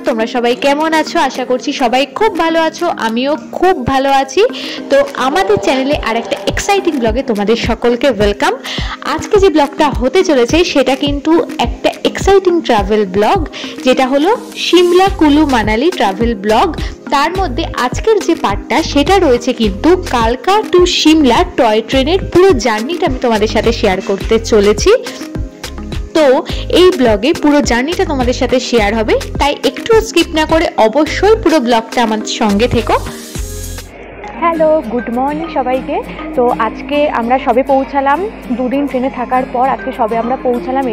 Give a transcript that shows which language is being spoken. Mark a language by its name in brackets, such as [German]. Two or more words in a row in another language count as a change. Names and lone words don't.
[Bangla] তোমরা সবাই কেমন আছো? আশা করছি সবাই খুব ভালো আছো, আমিও খুব ভালো আছি। তো আমাদের চ্যানেলে আরেকটা এক্সাইটিং ব্লগে তোমাদের সকলকে ওয়েলকাম। আজকে যে ব্লগটা হতে চলেছে সেটা কিন্তু একটা [English] exciting travel vlog, [Bangla] যেটা হলো শিমলা কুলু মানালি [English] travel vlog. [Bangla] তার মধ্য আজকের যে পার্টটা সেটা রয়েছে কিন্তু কালকা টু শিমলা [English] toy train-er [Bangla] পুরো জার্নিটা আমি তোমাদের সাথে শেয়ার করতে চলেছি। तो এই ব্লগে পুরো জার্নিটা তোমাদের সাথে শেয়ার হবে, তাই একটু স্কিপ না করে অবশ্যই পুরো ব্লগটা আমাদের সঙ্গে থেকো। [English] Hello, good morning সবাইকে। [Bangla] তো আজকে আমরা সবে পৌঁছালাম, দুদিন ট্রেনে থাকার পর আজকে সবে আমরা পৌঁছালাম।